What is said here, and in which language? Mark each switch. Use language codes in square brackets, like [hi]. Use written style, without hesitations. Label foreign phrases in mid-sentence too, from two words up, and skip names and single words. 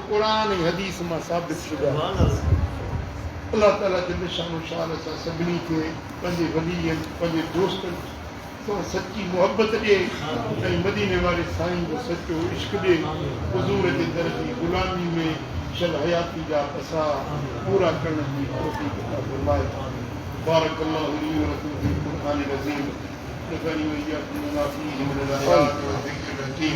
[sd] क़ुर ऐं हदीस मां साबित शुदा अलाह ताला जे निशानो शान सां सभिनी खे पंहिंजे वलीअनि पंहिंजे दोस्तनि सां सची मुहबत ॾिए ऐं मदीने वारे साईं जो सचो इश्क ॾिए हुज़ूर जे दर जी ग़ुलामी में शब हयाती जा पसा पूरा करण जी तौफ़ीक़ अता फरमाए [ar] بارك الله لي ولكم في القرآن العظيم ونفعني وإياكم بما فيه من الآيات والذكر